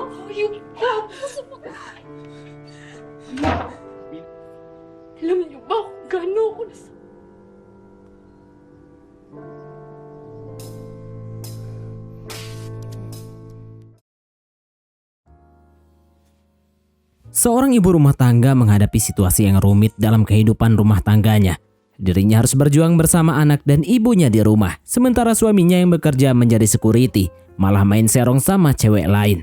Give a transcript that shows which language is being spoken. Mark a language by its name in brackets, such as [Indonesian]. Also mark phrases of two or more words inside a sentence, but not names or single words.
[Filipino] Yung puso mo. Alam niyo ba kung gaano ako [Indonesian] Seorang ibu rumah tangga menghadapi situasi yang rumit dalam kehidupan rumah tangganya. Dirinya harus berjuang bersama anak dan ibunya di rumah, sementara suaminya yang bekerja menjadi security malah main serong sama cewek lain.